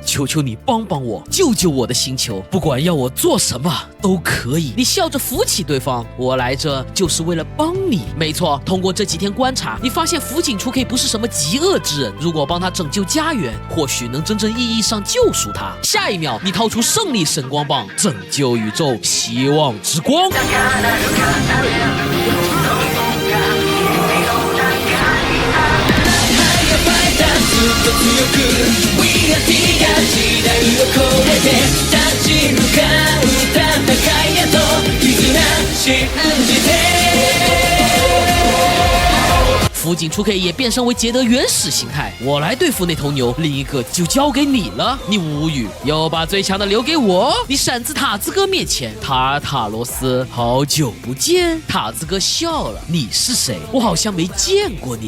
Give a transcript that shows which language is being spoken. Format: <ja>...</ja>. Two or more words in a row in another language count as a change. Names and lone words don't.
<zh>求求你帮帮我，救救我的星球，不管要我做什么都可以。你笑着扶起对方，我来这就是为了帮你。没错，通过这几天观察，你发现辅警出 K 不是什么极恶之人，如果帮他拯救家园，或许能真正意义上救赎他。下一秒，你掏出胜利神光棒，拯救宇宙，希望之光。</zh> <ja>ずっと強く</ja> <en>We are T</en> <ja>が時代を超えて立ち向かう戦いへと絆信じて。</ja> <zh>辅警出 K 也变身为捷德原始形态，我来对付那头牛，另一个就交给你了。你无语，又把最强的留给我？你闪自塔兹哥面前，塔尔塔罗斯，好久不见。塔兹哥笑了，你是谁？我好像没见过你。</zh>